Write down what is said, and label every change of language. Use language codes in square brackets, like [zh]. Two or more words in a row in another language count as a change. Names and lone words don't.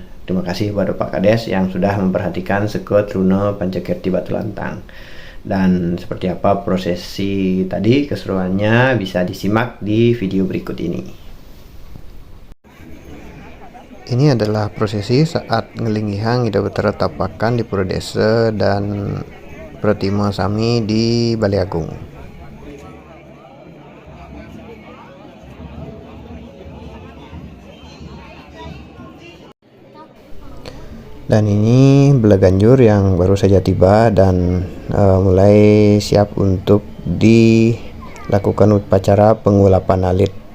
[id] Terima kasih kepada Pak Kades yang sudah memperhatikan Seko Truno Pancakirti Batu Lantang. Dan seperti apa prosesi tadi keseruannya bisa disimak di video berikut ini. Ini adalah prosesi saat ngelinggihan Ida Betara Tapakan di Pura Desa dan Pratimo Sami di Balai Agung. Dan ini bela ganjur yang baru saja tiba dan mulai siap untuk dilakukan upacara pengulapan alit.